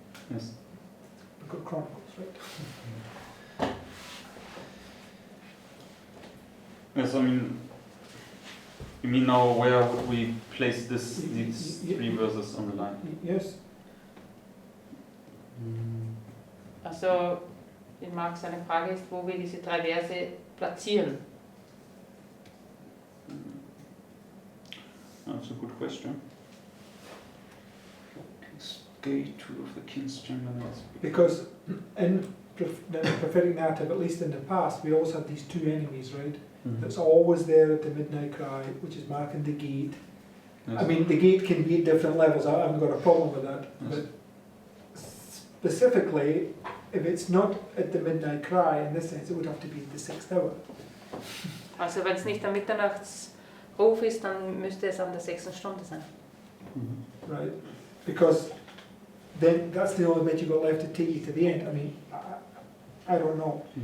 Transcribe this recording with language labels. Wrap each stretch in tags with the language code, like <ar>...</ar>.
<en>Yes. book of Chronicles, right? Yes, I mean, you mean now where would we place these 3 verses on the line? Yes.</en> <de>Also ich mag seine Frage ist, wo wir diese 3 Verse platzieren.</de> <en>That's a good question. Gate, 2 of the king's chamberlains. Because in the prophetic narrative, at least in the past, we always had these 2 enemies, right? That's always there at the midnight cry, which is marking the gate. Yes. I mean, the gate can be at different levels. I haven't got a problem with that. Yes. But specifically, if it's not at the midnight cry, in this sense, it would have to be at the 6th hour.</en> <de>Also wenn es nicht der Mitternachtsruf ist, dann müsste es an der 6. Stunde sein.</de> <en>Right? Because then that's the only bit you've got left to take you to the end. I mean, I don't know.</en>